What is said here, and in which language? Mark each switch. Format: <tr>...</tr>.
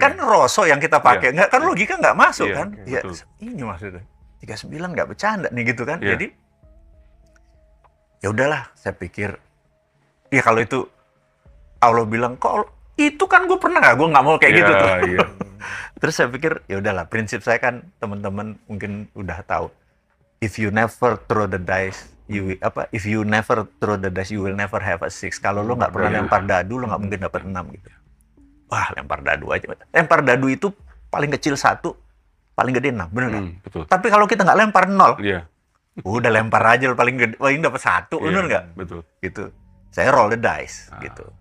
<id>Kan roso yang kita pakai, kan logika nggak masuk kan. Ya, betul. ini maksudnya. 39 nggak bercanda nih gitu kan. Jadi, ya udahlah, saya pikir, ya kalau itu Allah bilang, kok itu kan gue pernah nggak, gue nggak mau kayak gitu tuh. Terus saya pikir, ya udahlah, prinsip saya kan teman-teman mungkin udah tahu.</id> <en>If you never throw the dice, you will never have a 6.</en> <id>Kalau lo nggak pernah lempar dadu, lo nggak mungkin dapat 6 gitu. Wah, lempar dadu aja. Lempar dadu itu paling kecil 1, paling gede 6, bener nggak? Betul. Tapi kalau kita nggak lempar 0, Iya. udah lempar aja paling gede, paling dapat 1, bener nggak? Betul. Gitu. Saya</id> <en>roll the dice,</en> <id>gitu.</id>